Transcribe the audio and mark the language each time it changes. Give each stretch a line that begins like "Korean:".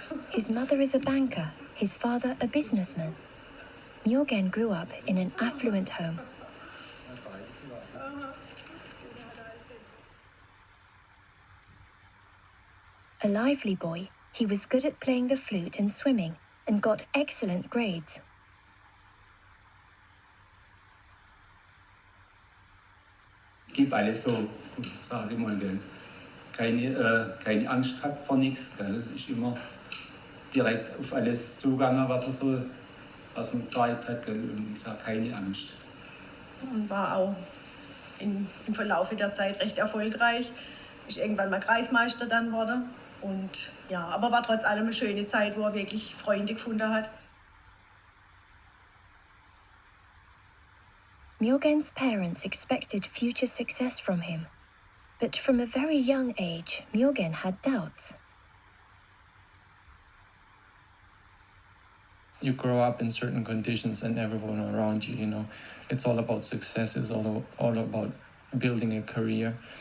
English: His mother is a banker, his father a businessman. Myogen grew up in an affluent home. A lively boy, he was good at playing the flute and swimming, and got excellent grades.
German: Gib alles so, sage ich mal, gell. Keine Angst gehabt vor nichts, gell. Ich immer direkt auf alles zugegangen, was man gezeigt hat, gell. Und ich sage, keine Angst. Und war auch im Verlauf der Zeit recht erfolgreich. Ist irgendwann mal Kreismeister dann wurde. Und ja, aber war trotz allem eine schöne Zeit, wo er wirklich Freunde gefunden hat.
English: Myogen's parents expected future success from him, but from a very young age, Myogen had doubts. You grow up in certain conditions and everyone around you, you know, it's all about success, it's all about building a career.